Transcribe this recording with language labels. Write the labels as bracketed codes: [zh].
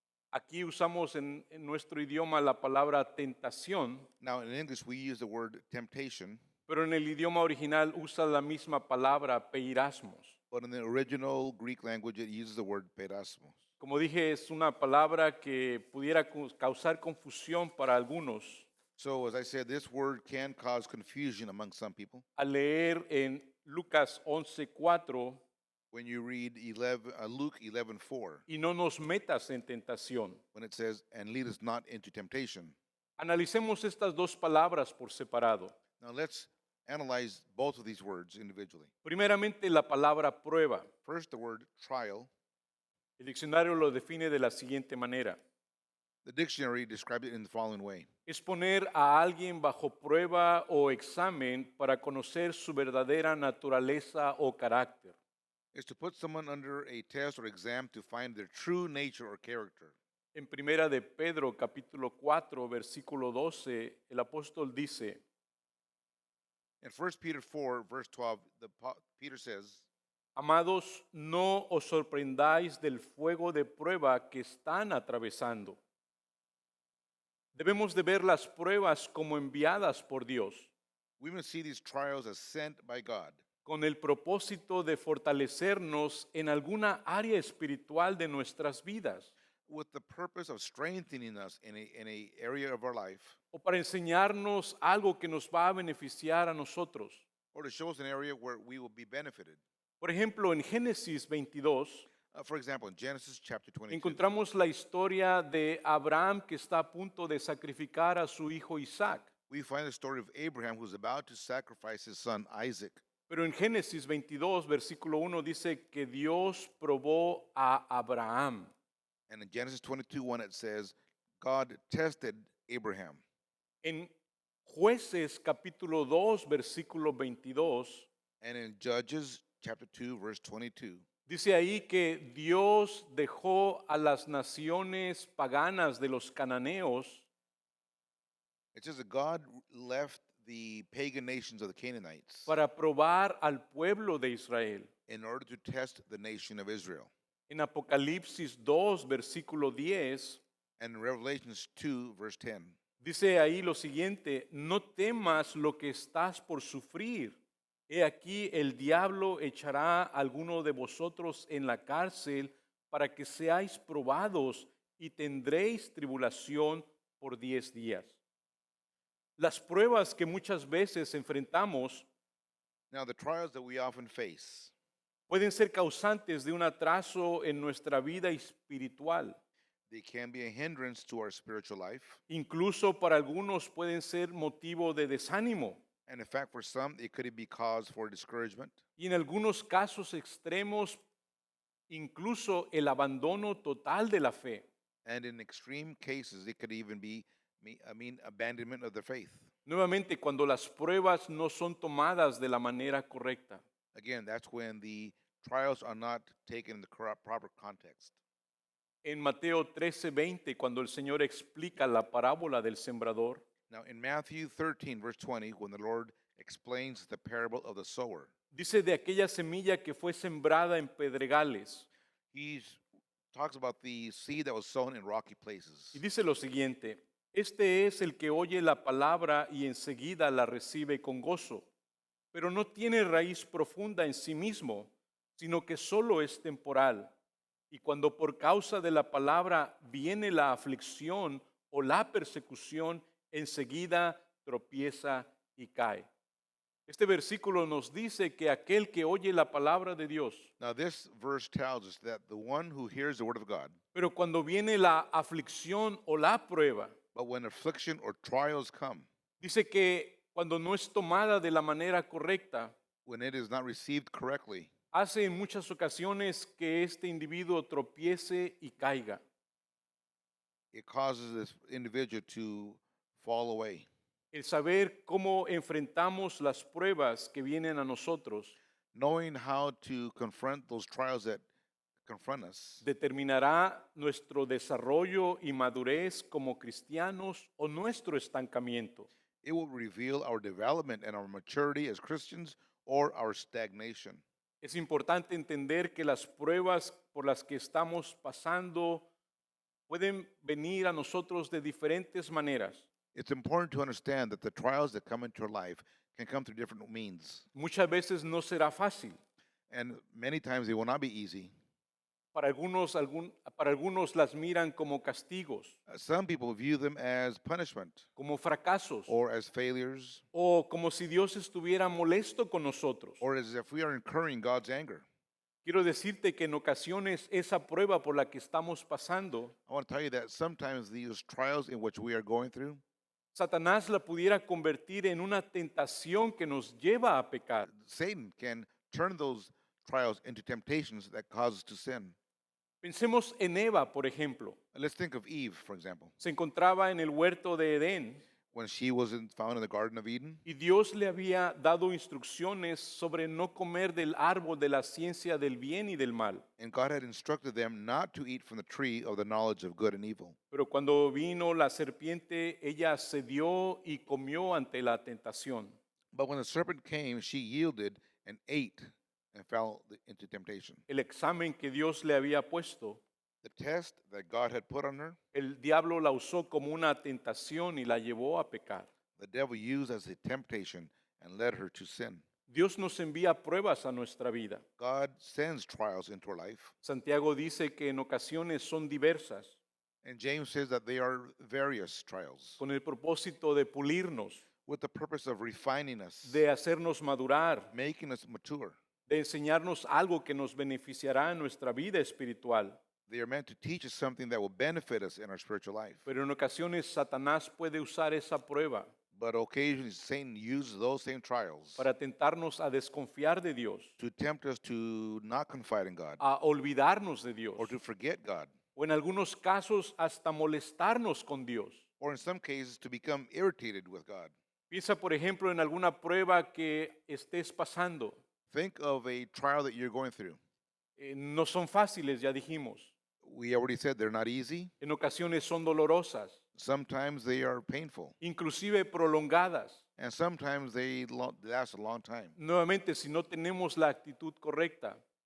[es] Aquí usamos en nuestro idioma la palabra tentación, [en] now in English, we use the word temptation, [es] pero en el idioma original usa la misma palabra peirasmos. [en] but in the original Greek language, it uses the word peirasmos. [es] Como dije, es una palabra que pudiera causar confusión para algunos. [en] So, as I said, this word can cause confusion among some people. [es] Al leer en Lucas 11:4, [en] When you read Luke 11:4, [es] y no nos metas en tentación. [en] when it says, "And lead us not into temptation." [es] Analicemos estas dos palabras por separado. [en] Now, let's analyze both of these words individually. [es] Primeramente, la palabra prueba. [en] First, the word trial. [es] El diccionario lo define de la siguiente manera: [en] The dictionary describes it in the following way: [es] es poner a alguien bajo prueba o examen para conocer su verdadera naturaleza o carácter. [en] is to put someone under a test or exam to find their true nature or character. [es] En Primera de Pedro, capítulo 4, versículo 12, el apóstol dice: [en] In 1 Peter 4, verse 12, Peter says, [es] Amados, no os sorprendáis del fuego de prueba que están atravesando. Debemos de ver las pruebas como enviadas por Dios, [en] we must see these trials as sent by God [es] con el propósito de fortalecernos en alguna área espiritual de nuestras vidas, [en] with the purpose of strengthening us in a area of our life, [es] o para enseñarnos algo que nos va a beneficiar a nosotros. [en] or to show us an area where we will be benefited. [es] Por ejemplo, en Génesis 22 [en] For example, in Genesis chapter 22, [es] encontramos la historia de Abraham que está a punto de sacrificar a su hijo Isaac. [en] we find the story of Abraham who's about to sacrifice his son Isaac. [es] Pero en Génesis 22, versículo 1 dice que Dios probó a Abraham. [en] And in Genesis 22:1, it says, God tested Abraham. [es] En Jueces capítulo 2, versículo 22, [en] And in Judges chapter 2, verse 22, [es] dice ahí que Dios dejó a las naciones paganas de los cananeos [en] it says that God left the pagan nations of the Canaanites [es] para probar al pueblo de Israel. [en] in order to test the nation of Israel. [es] En Apocalipsis 2, versículo 10, [en] And in Revelations 2, verse 10, [es] dice ahí lo siguiente: no temas lo que estás por sufrir. He aquí el diablo echará a alguno de vosotros en la cárcel para que seáis probados y tendréis tribulación por 10 días. Las pruebas que muchas veces enfrentamos [en] now the trials that we often face [es] pueden ser causantes de un atraso en nuestra vida espiritual. [en] they can be a hindrance to our spiritual life. [es] Incluso para algunos pueden ser motivo de desánimo. [en] And in fact, for some, it could be cause for discouragement. [es] Y en algunos casos extremos, incluso el abandono total de la fe. [en] And in extreme cases, it could even be, abandonment of the faith. [es] Nuevamente, cuando las pruebas no son tomadas de la manera correcta. [en] Again, that's when the trials are not taken in the proper context. [es] En Mateo 13:20, cuando el Señor explica la parábola del sembrador, [en] Now, in Matthew 13, verse 20, when the Lord explains the parable of the sower, [es] dice de aquella semilla que fue sembrada en pedregales. [en] he talks about the seed that was sown in rocky places. [es] Y dice lo siguiente, este es el que oye la palabra y enseguida la recibe con gozo, pero no tiene raíz profunda en sí mismo, sino que solo es temporal. Y cuando por causa de la palabra viene la aflicción o la persecución, enseguida tropieza y cae. Este versículo nos dice que aquel que oye la palabra de Dios, [en] Now, this verse tells us that the one who hears the word of God, [es] pero cuando viene la aflicción o la prueba, [en] but when affliction or trials come, [es] dice que cuando no es tomada de la manera correcta, [en] when it is not received correctly, [es] hace en muchas ocasiones que este individuo tropiece y caiga. [en] it causes this individual to fall away. [es] El saber cómo enfrentamos las pruebas que vienen a nosotros [en] Knowing how to confront those trials that confront us [es] determinará nuestro desarrollo y madurez como cristianos o nuestro estancamiento. [en] it will reveal our development and our maturity as Christians or our stagnation. [es] Es importante entender que las pruebas por las que estamos pasando pueden venir a nosotros de diferentes maneras. [en] It's important to understand that the trials that come into our life can come through different means. [es] Muchas veces no será fácil. [en] And many times they will not be easy. [es] Para algunos las miran como castigos, [en] Some people view them as punishment [es] como fracasos, [en] or as failures [es] o como si Dios estuviera molesto con nosotros. [en] or as if we are incurring God's anger. [es] Quiero decirte que en ocasiones esa prueba por la que estamos pasando, [en] I want to tell you that sometimes these trials in which we are going through, [es] Satanás la pudiera convertir en una tentación que nos lleva a pecar. [en] Satan can turn those trials into temptations that cause us to sin. [es] Pensemos en Eva, por ejemplo. [en] Let's think of Eve, for example. [es] Se encontraba en el huerto de Edén [en] When she was found in the Garden of Eden, [es] y Dios le había dado instrucciones sobre no comer del árbol de la ciencia del bien y del mal. [en] and God had instructed them not to eat from the tree of the knowledge of good and evil. [es] Pero cuando vino la serpiente, ella cedió y comió ante la tentación. [en] But when the serpent came, she yielded and ate and fell into temptation. [es] El examen que Dios le había puesto, [en] The test that God had put on her, [es] el diablo la usó como una tentación y la llevó a pecar. [en] the devil used as a temptation and led her to sin. [es] Dios nos envía pruebas a nuestra vida. [en] God sends trials into our life. [es] Santiago dice que en ocasiones son diversas, [en] And James says that they are various trials [es] con el propósito de pulirnos, [en] with the purpose of refining us, [es] de hacernos madurar, [en] making us mature. [es] de enseñarnos algo que nos beneficiará en nuestra vida espiritual. [en] They are meant to teach us something that will benefit us in our spiritual life. [es] Pero en ocasiones Satanás puede usar esa prueba [en] But occasionally Satan uses those same trials [es] para tentarnos a desconfiar de Dios, [en] to tempt us to not confide in God [es] a olvidarnos de Dios, [en] or to forget God, [es] o en algunos casos hasta molestarnos con Dios. [en] or in some cases to become irritated with God. [es] Piensa, por ejemplo, en alguna prueba que estés pasando. [en] Think of a trial that you're going through. [es] No son fáciles, ya dijimos. [en] We already said they're not easy. [es] En ocasiones son dolorosas, [en] Sometimes they are painful. [es] inclusive prolongadas. [en] And sometimes they last a long time, [es] Nuevamente, si no tenemos la actitud correcta,